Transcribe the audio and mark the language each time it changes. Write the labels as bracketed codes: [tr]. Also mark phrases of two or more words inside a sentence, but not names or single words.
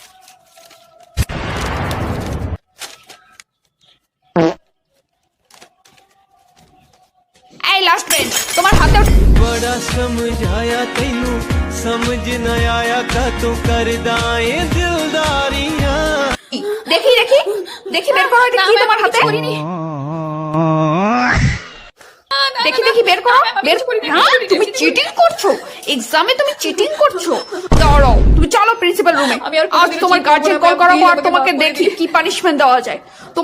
[bn] এই লাস্ট বেঞ্চ, তোমার হাতে [pa] ਬੜਾ ਸਮਝਾਇਆ ਤੈਨੂੰ ਸਮਝ ਨਾ ਆਇਆ ਕਾ ਤੂੰ ਕਰਦਾਏ ਦਿਲਦਾਰੀਆਂ। [bn] দেখি দেখি দেখি, বের করো এটা কি তোমার হাতে। দেখি দেখি, বের করো, বের করি। হ্যাঁ, তুমি চিটিং করছো এক্সামে, তুমি চিটিং করছো। দাঁড়াও, তুমি চলো প্রিন্সিপাল রুমে। আজ তোমার গার্জিয়ান কল করাবো, আর তোমাকে দেখি কি পানিশমেন্ট দেওয়া যায়।